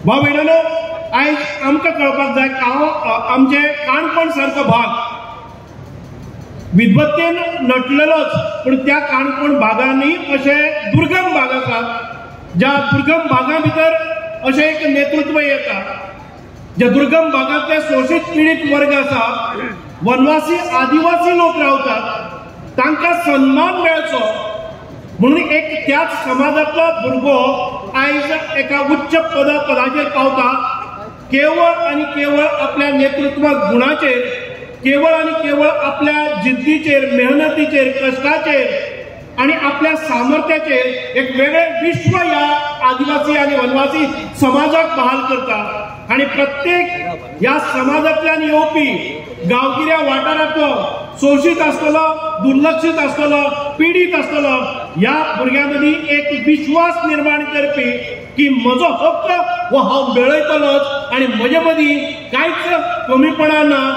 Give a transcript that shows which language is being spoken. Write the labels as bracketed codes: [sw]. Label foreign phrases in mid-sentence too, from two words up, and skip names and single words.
[kok] भाव भयणांनो, आयज आमकां कळपाक जाय आमचे काणकोण सारको भाग विद्वत्तेन नटलेलोच, पूण त्या काणकोण भागांनी अशे दुर्गम भाग आसात, ज्या दुर्गम भागां भितर अशें एक नेतृत्व येता, ज्या दुर्गम भागांतले शोषित पीडित वर्ग आसा, वनवासी आदिवासी लोक रावतात, तांकां सन्मान मेळचो म्हणून एक त्याच समाजातलो भुरगो आयज एका उच्च पदाचेर पावता, केवळ आणि केवळ आपल्या नेतृत्व गुणाचेर, केवळ आणि केवळ आपल्या जिद्दीचेर, मेहनतीचेर, कष्टाचेर आणि आपल्या सामर्थ्याचेर एक वेगळे विश्व या आदिवासी आणि वनवासी समाजाक बहाल करता आणि प्रत्येक या समाजातल्यान येवपी गांवगिऱ्या वाठारांतलो शोषित आसतलो, दुर्लक्षित आसतलो, पीडित आसतलो, या भुरग्यां एक विश्वास निर्माण करपी की म्हजो हक्क हो हांव मेळयतलोच आणि म्हजे मदीं कांयच कमीपणा ना,